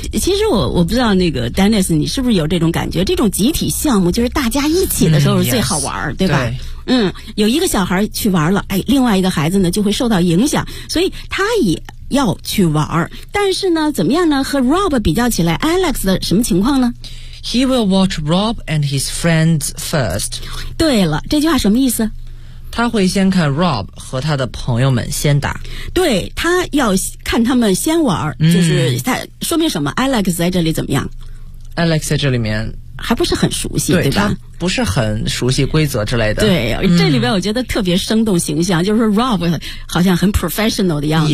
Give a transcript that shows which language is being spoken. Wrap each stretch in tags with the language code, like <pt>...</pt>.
<zh>其实我不知道那个 Dennis 你是不是有这种感觉，这种集体项目就是大家一起的时候是最好玩、</zh> <en>yes,</en> <zh>对吧？对，嗯，有一个小孩去玩了，哎，另外一个孩子呢就会受到影响，所以他也要去玩。但是呢怎么样呢，和 Rob 比较起来， Alex 的什么情况呢？</zh> <en>He will watch Rob and his friends first。</en> <zh>对了，这句话什么意思？他会先看 Rob 和他的朋友们先打。对，他要看他们先玩、就是他说明什么？ Alex 在这里怎么样？ Alex 在这里面还不是很熟悉，对吧？他不是很熟悉规则之类的。对、这里边我觉得特别生动形象，就是说 Rob 好像很 professional 的样子、</zh>